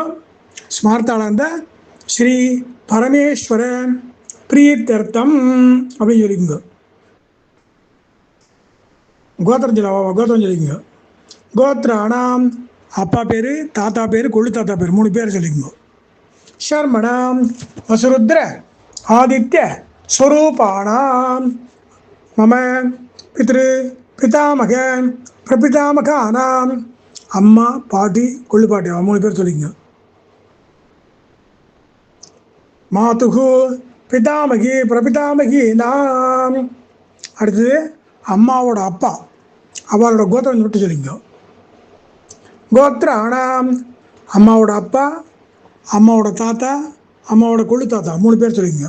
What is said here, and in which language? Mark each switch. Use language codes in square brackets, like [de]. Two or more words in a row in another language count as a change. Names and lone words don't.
[ta] ஸ்மார்த்தாளா இருந்தால் [sa] श्री परमेश्वर प्रीत्यर्थम् [ta] அப்படின்னு சொல்லிக்கோ. கோத்திரம் சொல்லிக்கோங்க. கோத்ராணாம் அப்பா பேர் தாத்தா பேர் கொள்ளு தாத்தா பேர் 3 பேர் சொல்லிக்கோங்க. [sa] शर्मणाम् वसुरुद्र आदित्य स्वरूपाणां मम पितृ पितामह प्रपितामகானாம் [ta] அம்மா பாட்டி கொள்ளு பாட்டி 3 பேர் சொல்லிங்க. [sa] मातृ पितामही प्रपितामही नाम् [ta] அடுத்தது அம்மாவோட அப்பா அவளோட கோத்திரம் விட்டு சொல்லிங்க. கோத்திராணாம் அம்மாவோட அப்பா, அம்மாவோட தாத்தா, அம்மாவோட கொள்ளு தாத்தா 3 பேர் சொல்லிங்க.